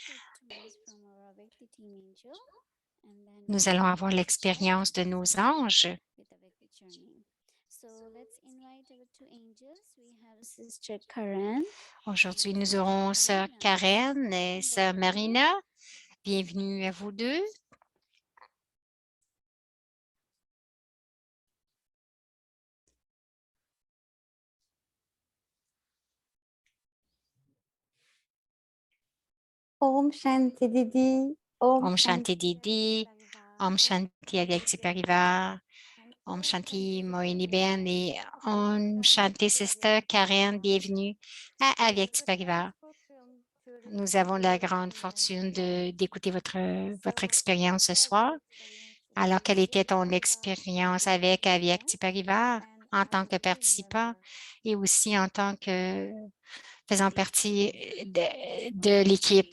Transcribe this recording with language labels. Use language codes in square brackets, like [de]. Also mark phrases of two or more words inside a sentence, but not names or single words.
[fr] Nous allons avoir l'expérience de nos anges. Aujourd'hui, nous aurons Sœur Karen et Sœur Marina. Bienvenue à vous deux. [sa] Om Shanti Didi. Om Shanti Didi. Om Shanti Avyakti Parivar. Om Shanti Moini Ben et Om Shanti Sister Karen. [fr] Bienvenue à Avyakti Parivar. Nous avons la grande fortune d'écouter votre expérience ce soir. Alors, quelle était ton expérience avec Avyakti Parivar en tant que participant et aussi en tant que faisant partie de l'équipe?